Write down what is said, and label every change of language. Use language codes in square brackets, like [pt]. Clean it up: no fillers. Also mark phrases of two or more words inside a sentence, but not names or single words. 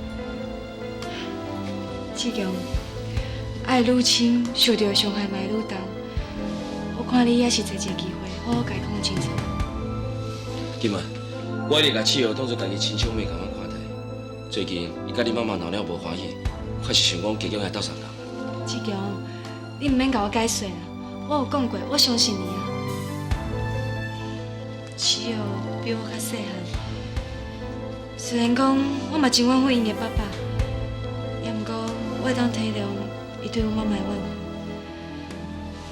[nan] 志强，爱愈深，受到的伤害嘛会愈重。我看你也是找一个机会，好好甲伊讲清楚。金文，我一定甲七号当作家己亲兄妹共款看待， 最近伊甲你妈妈闹了无欢喜，我还是想讲加强来斗相共。志强，你唔免甲我解释啦，我有讲过，我相信你啊。七号比我较细汉，虽然讲我嘛真怨恨因的爸爸，也毋过我会当体谅伊对我妈妈的怨恨。